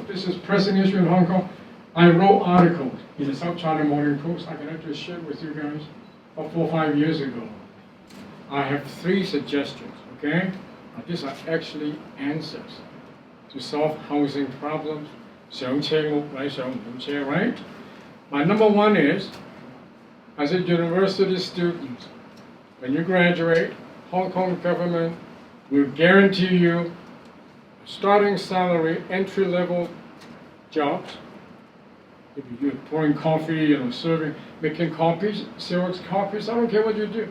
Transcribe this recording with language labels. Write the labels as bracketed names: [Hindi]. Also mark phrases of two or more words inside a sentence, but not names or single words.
[English] This is pressing issue in Hong Kong. I wrote articles in the South China Morning Post. I can actually share with you guys about 4 or 5 years ago. I have 3 suggestions, okay? These are actually answers to solve housing problems. [Cantonese] 上車屋或者上唔到車, [English] right? My number 1 is, as a university student, when you graduate, Hong Kong government will guarantee you starting salary, entry-level jobs. If you're pouring coffee, serving, making copies, Xerox copies, I don't care what you do.